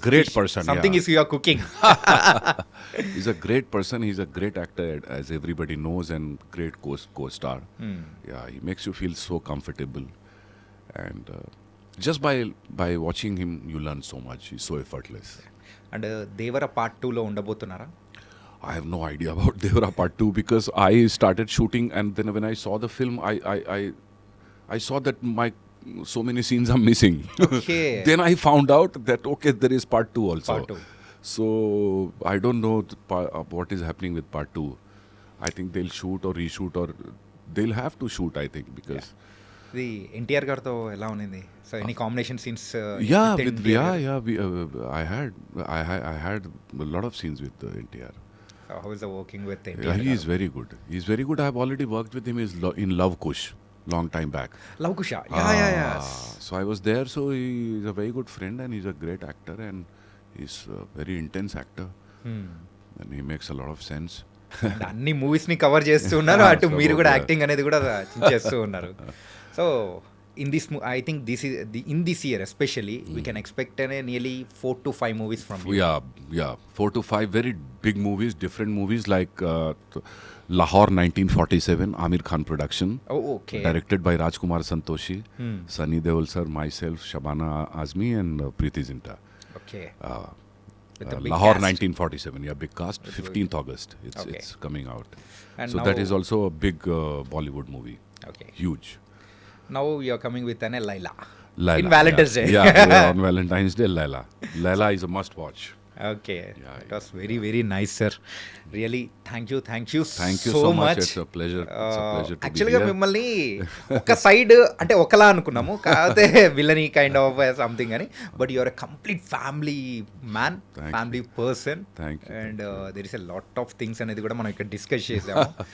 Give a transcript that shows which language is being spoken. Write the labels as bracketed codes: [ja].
[en] great person. Something is you are cooking. He's a great person. He's a great actor, as everybody knows, and great co-star. Yeah, he makes you feel so comfortable, and just by watching him, you learn so much. He's so effortless. [te] And Devara part 2 లో ఉండబోతున్నారా? [en] I have no idea about Devara Part 2 because I started shooting, and then when I saw the film, I saw that so many scenes are missing. Okay. Then I found out that okay, there is Part 2 also. Part 2. So I don't know what is happening with Part 2. I think they'll shoot or reshoot, or they'll have to shoot, I think, because [te] ఇది ఎన్టీఆర్ గారితో ఎలా ఉంది? [en] So any combination scenes? I had a lot of scenes with NTR. So how is the working with NTR? Yeah, he is very good. He's very good. I have already worked with him in Love Kush long time back. Love Kush. Yeah. So I was there. So he's a very good friend, and he's a great actor, and he's a very intense actor, and he makes a lot of sense. [te] అన్ని movies ని cover చేస్తూ ఉన్నారు, అటు మీరు కూడా acting అనేది కూడా చేస్తూ ఉన్నారు. [en] So in this I think in this year especially we can expect nearly 4 to 5 movies from you. Yeah, 4 to 5 very big movies, different movies, like Lahore 1947, Amir Khan production. Oh, okay. Directed by Rajkumar Santoshi, Sunny Deol sir, myself, Shabana Azmi, and Preeti Zinta. Okay. With a big Lahore cast. 1947, yeah, big cast. 15th August, Okay. it's coming out. And So that now- is also a big Bollywood movie. Okay. Huge. Now you're coming with an Laila. Laila. In Valentine's yeah. Day. Yeah, on Valentine's Day, Laila. Laila is a must watch. Okay. Yeah, It was very, very nice, sir. Really, thank you Thank you so so much. much. It's a pleasure. It's a pleasure to be యాక్చువల్గా here. [te] మిమ్మల్ని ఒక [en] side [te] అంటే ఒకలా అనుకున్నాము కాకపోతే [en] Villainy kind of something అని but your complete family man Thank you. Family person Thank you, and there is a lot of things [te] అనేది కూడా మనం ఇక్కడ [en] discuss [te] చేసాము